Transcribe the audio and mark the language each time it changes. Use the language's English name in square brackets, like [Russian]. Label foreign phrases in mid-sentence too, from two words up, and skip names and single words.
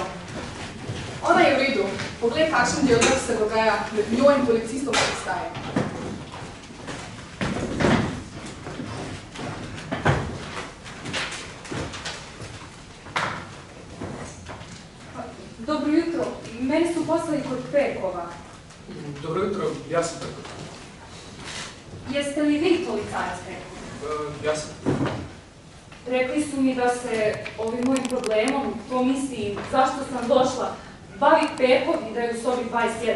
[Slovenian] Ona je v redu. Poglej, kakšen dialog se dogaja med njo in policistom postaje. [Croatian] Dobro jutro. Mene su poslali kod Perkova. Dobro jutro, ja sam Perkov. Jeste li vi policajac Perkov? Ja sam. Rekli su mi da se ovim mojim problemom, to misli zašto sam došla, bavi Perkov i da je u sobi 21.